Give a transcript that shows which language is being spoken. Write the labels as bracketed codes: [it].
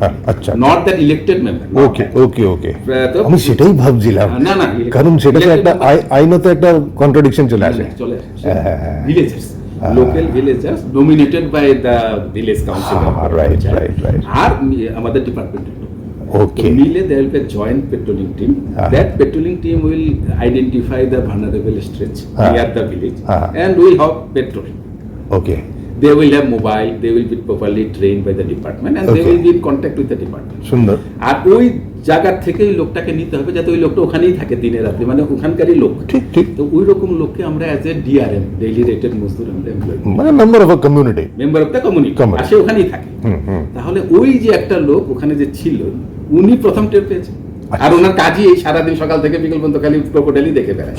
[bn] আচ্ছা [en] not that elected member okay okay okay [bn] তো আমি সেটাই ভাবছিলাম না না কারণ সেটা তো একটা আইনত একটা কন্ট্রাডিকশন চলে আসে চলে আসে [en] villagers local villagers dominated by the village council right [bn] আর আমাদের ডিপার্টমেন্ট [en] Okay. মিলে there will be a joint patrolling team. That patrolling team will identify the vulnerable stretch near the village and will have patrol. Okay They will have mobile, they will be properly trained by the department and they Okay. will be in contact with the department. [bn] সুন্দর আর ওই জায়গা থেকে ওই লোকটাকে নিতে হবে যাতে ওই লোকটা ওখানেই থাকে দিনে রাতে মানে ওখানকারই লোক ঠিক ঠিক তো ওই রকম লোককে আমরা as a DRM daily rated মজদুর আমরা এমপ্লয় [en] মানে member of a community member of the community [bn] আসে ওখানেই থাকে তাহলে ওই যে একটা লোক ওখানে যে ছিল উনি প্রথম টের পেয়েছে আর ওনার কাজই এই সারাদিন সকাল থেকে বিকেল পর্যন্ত খালি ক্রোকোডাইলই দেখে বেড়ায়